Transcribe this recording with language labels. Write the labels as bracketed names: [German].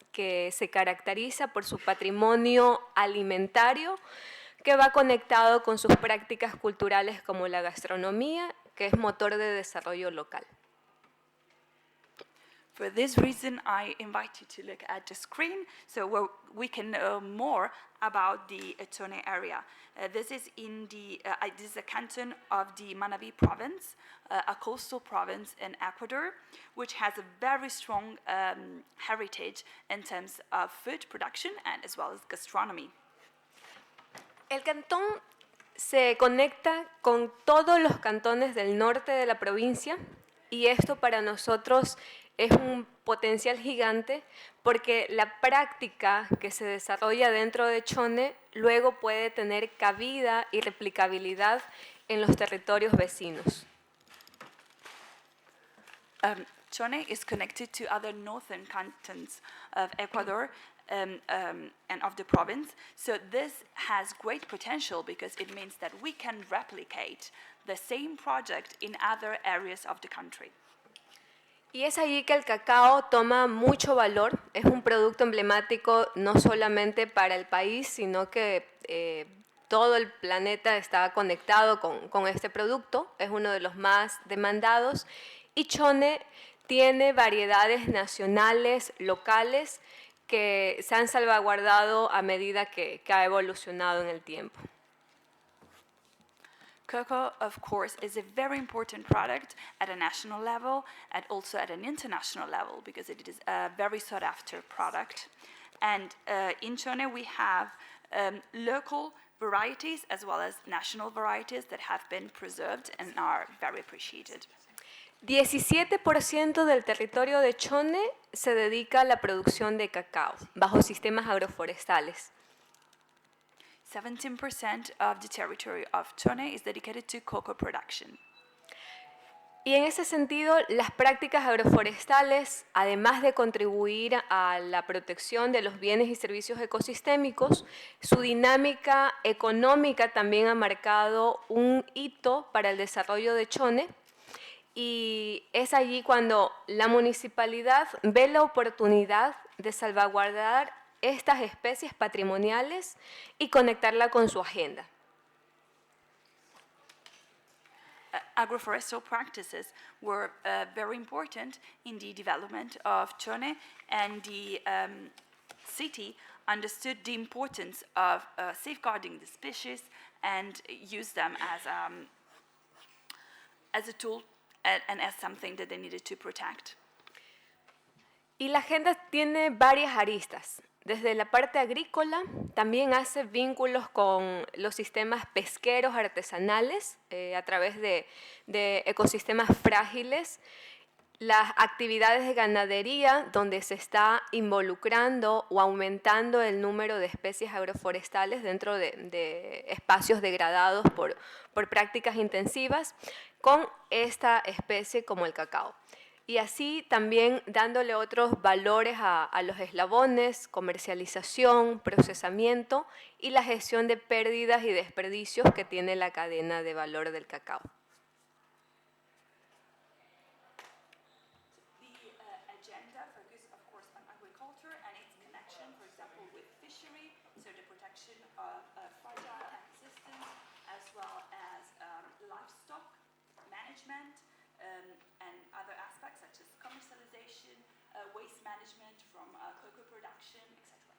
[Spanish] que se caracteriza por su patrimonio alimentario, que va conectado con sus prácticas culturales como la gastronomía, que es motor de desarrollo local. [English] For this reason, I invite you to look at the screen so we can know more about the Chone area. This is a canton of the Manabí province, a coastal province in Ecuador, which has a very strong heritage in terms of food production and as well as gastronomy. [Spanish] El cantón se conecta con todos los cantones del norte de la provincia y esto para nosotros es un potencial gigante porque la práctica que se desarrolla dentro de Chone luego puede tener cabida y replicabilidad en los territorios vecinos. [English] Chone is connected to other northern cantons of Ecuador and of the province. So this has great potential because it means that we can replicate the same project in other areas of the country. [Spanish] Y es allí que el cacao toma mucho valor. Es un producto emblemático no solamente para el país, sino que todo el planeta está conectado con este producto. Es uno de los más demandados. Y Chone tiene variedades nacionales, locales, que se han salvaguardado a medida que ha evolucionado en el tiempo. [English] Cocoa, of course, is a very important product at a national level and also at an international level because it is a very sought-after product. And in Chone, we have local varieties as well as national varieties that have been preserved and are very appreciated. [Spanish] 17% del territorio de Chone se dedica a la producción de cacao bajo sistemas agroforestales. [English] 17% of the territory of Chone is dedicated to cocoa production. [Spanish] Y en ese sentido, las prácticas agroforestales, además de contribuir a la protección de los bienes y servicios ecosistémicos, su dinámica económica también ha marcado un hito para el desarrollo de Chone. Y es allí cuando la municipalidad ve la oportunidad de salvaguardar estas especies patrimoniales y conectarla con su agenda. [English] Agroforestal practices were very important in the development of Chone, and the city understood the importance of safeguarding the species and used them as a tool and as something that they needed to protect. [Spanish] Y la agenda tiene varias aristas. Desde la parte agrícola, también hace vínculos con los sistemas pesqueros artesanales a través de ecosistemas frágiles, las actividades de ganadería, donde se está involucrando o aumentando el número de especies agroforestales dentro de espacios degradados por prácticas intensivas, con esta especie como el cacao. Y así también dándole otros valores a los eslabones, comercialización, procesamiento y la gestión de pérdidas y desperdicios que tiene la cadena de valor del cacao. [English] The agenda focuses, of course, on agriculture and its connection, for example, with fishery, so the protection of fragile ecosystems, as well as livestock management, and other aspects such as commercialization, waste management from cocoa production, etc.